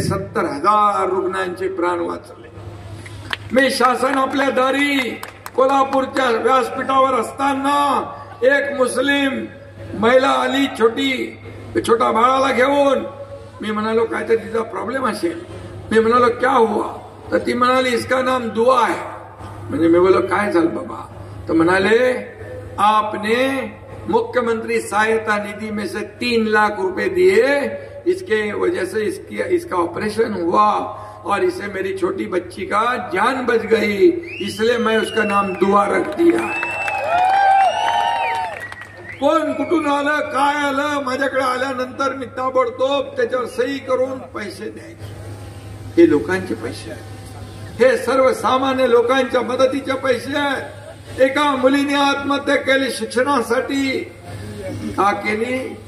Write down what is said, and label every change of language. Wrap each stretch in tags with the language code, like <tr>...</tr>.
<mr>70,000 रुग्णांचे प्राण वाचले. मी शासन आपल्या दारी कोल्हापूरच्या व्यासपीठावर असताना एक मुस्लिम महिला आली, छोटा बाळाला घेऊन. मी म्हणालो काय तर तिचा प्रॉब्लेम असेल. मी म्हणालो</mr> <hi>क्या हुआ?</hi> <mr>तर ती म्हणाली</mr> <hi>इसका नाम दुआ है.</hi> <mr>म्हणजे मी बोलो काय झालं बाबा? तर म्हणाले</mr> <hi>आपने मुख्यमंत्री सहायता निधि में से 3 लाख रुपए दिए, इसके वजह से इसका ऑपरेशन हुआ और इसे मेरी छोटी बच्ची का जान बच गई, इसलिए मैं उसका नाम दुआ रख दिया।</hi> <mr>कोण कुठून आलं काय आलं माझ्याकडे आल्यानंतर मी ताबडतोब त्याच्यावर सही करून पैसे द्यायचे। हे लोकांचे पैसे आहेत, हे सर्वसामान्य लोकांच्या मदतीचे पैसे आहेत। एका मुलीने आत्महत्या केली शिक्षणासाठी, का केली?</mr>